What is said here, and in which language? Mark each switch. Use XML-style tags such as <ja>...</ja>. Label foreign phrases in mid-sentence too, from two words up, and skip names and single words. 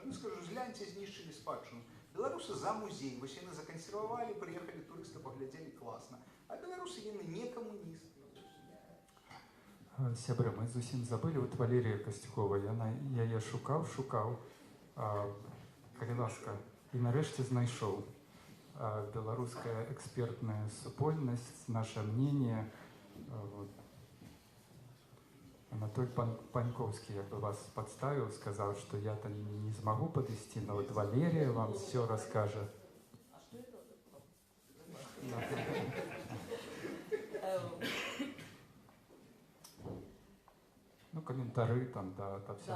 <be>Ну, скажу, гляньце, знішчылі спадчыну. Беларусы за музей, вось яны закансервавалі, прыехалі турысты, паглядзелі класна. А беларусы яны не камуністы. Сябры, мы зусім забылі от Валерія Касцюкова. Я яе шукаў. Калі ласка, і нарэшце знайшоў.</be> <ru>Белорусская экспертная супольность, наше мнение. Вот. Анатолий Паньковский я бы вас подставил, сказал, что я-то не смогу подвести, но вот Валерия вам все расскажет. Ну, комментарии там, да, от всего,</ru>